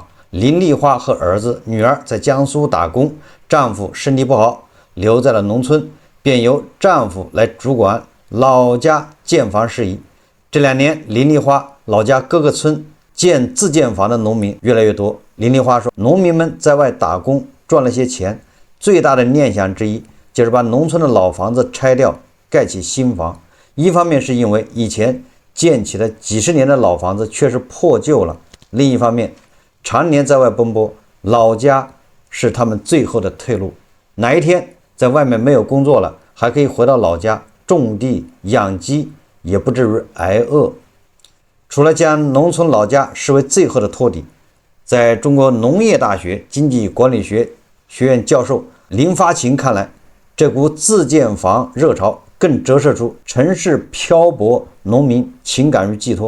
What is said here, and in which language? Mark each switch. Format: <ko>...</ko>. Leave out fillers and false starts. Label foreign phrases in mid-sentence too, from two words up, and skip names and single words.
<zh>林麗花和兒子女兒在江蘇打工，丈夫身體不好，留在了農村，便由丈夫來主管老家建房事宜。這2年，林麗花老家各個村建自建房的農民越來越多。林麗花說，農民們在外打工賺了些錢，最大的念想之一就是把農村的老房子拆掉，蓋起新房。一方面是因為以前建起了幾十年的老房子確實破舊了，另一方面常年在外奔波，老家是他們最後的退路。哪一天在外面沒有工作了，還可以回到老家種地養雞，也不至於挨餓。除了將農村老家視為最後的托底，在中國農業大學經濟管理學院教授林發勤看來，這股自建房熱潮更折射出城市漂泊農民情感與寄託。</zh>